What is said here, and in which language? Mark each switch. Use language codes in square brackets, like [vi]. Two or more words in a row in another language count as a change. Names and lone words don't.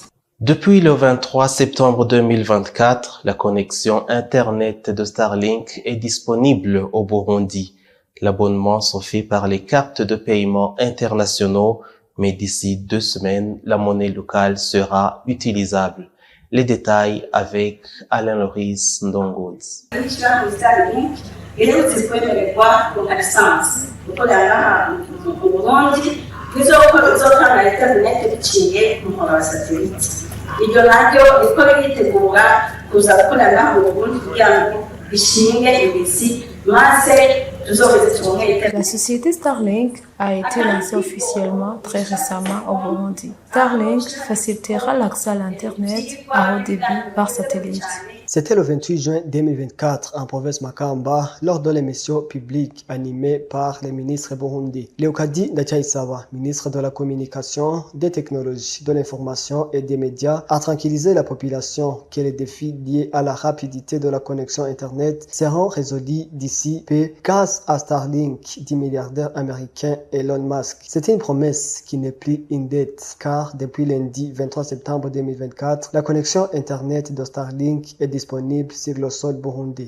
[fr] Depuis le 23 septembre 2024, la connexion Internet de Starlink est disponible au Burundi. L'abonnement se fait par les cartes de paiement internationaux, mais d'ici 2 semaines, la monnaie locale sera utilisable. Les détails avec Alain Loris Ndongozi. [rn] Iryo naryo riko ritegura kuza gukorana mu Burundi kugira ngo bishinge imizi maze tuzoheze turonke. [fr] La société Starlink a été lancée officiellement très récemment au Burundi. Starlink facilitera l'accès à l'Internet à haut débit par satellite. C'était le 28 juin 2024 en province Makamba lors de l'émission publique animée par le ministre burundi. Leokadi Ndacayisaba, ministre de la Communication, des Technologies, de l'Information et des Médias, a tranquillisé la population que les défis liés à la rapidité de la connexion Internet seront résolus d'ici peu grâce à Starlink du milliardaire américain Elon Musk. C'était une promesse qui n'est plus une dette car depuis lundi 23 septembre 2024, la connexion Internet de Starlink est disponible sur le sol burundais.